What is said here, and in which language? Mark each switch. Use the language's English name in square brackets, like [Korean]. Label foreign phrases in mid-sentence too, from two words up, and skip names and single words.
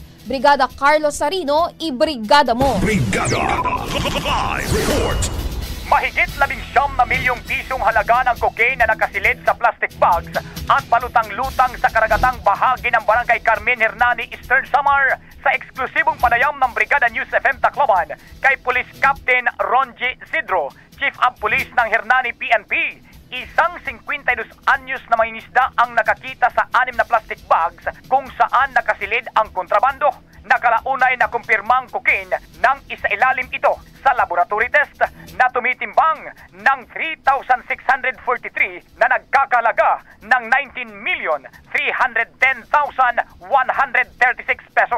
[Filipino] Brigada Carlos Sarino, ibrigada mo! Brigada! Live report! Mahigit 19 milyong pisong halaga ng cocaine na nakasilid sa [English] plastic bags [Filipino] at balutang-lutang sa karagatang bahagi ng Barangay Carmen Hernani, Eastern Samar sa eksklusibong panayam ng Brigada News FM Tacloban kay Police Captain Ronji Sidro, [English] Chief of Police [Filipino] ng Hernani PNP. Isang 52 anyos na mangingisda ang nakakita sa 6 na [English] plastic bags [Filipino] kung saan nakasilid ang kontrabando. Nakalaunay na kumpirmang cocaine ng isailalim ito sa [English] laboratory test [Filipino] na tumitimbang ng 3,643 na nagkakalaga ng 19,310,136 pesos.